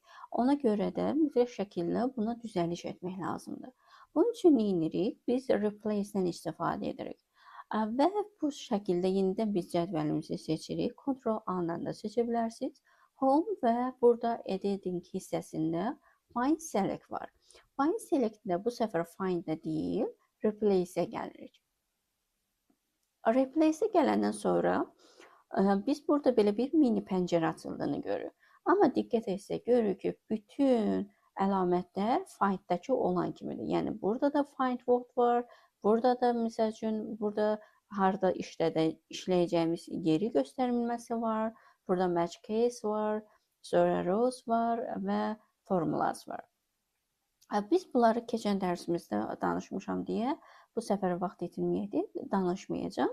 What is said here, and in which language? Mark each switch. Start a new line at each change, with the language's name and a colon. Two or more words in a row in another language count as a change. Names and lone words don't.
Azerbaijani: Ona görə də mütləq şəkildə buna düzəliş etmək lazımdır. Bunun üçün nə edirik? Biz replace-dən istifadə edirik. Və bu şəkildə yenidən biz cədvəlimizi seçirik. Ctrl-A-dan da seçə bilərsiniz. Home və burada editing hissəsində
English: find select
Azerbaijani: var.
English: Find select-də
Azerbaijani: bu səfər find-də deyil, replace-ə gəlirik. Replace-ə gələndən sonra biz burada belə bir mini pəncərə açıldığını görürük. Amma diqqət etsək görürük ki, bütün əlamətlər find-dəki olan kimidir. Yəni burada da
English: find word
Azerbaijani: var, burada da misal üçün burada harda işləyəcəyimiz yeri göstərilməsi var. Burada
English: match case
Azerbaijani: var, sonra rows var və formulas var. Biz bunları keçən dərsimizdə danışmışam deyə bu səfər vaxt itirməyəcək, danışmayacağam.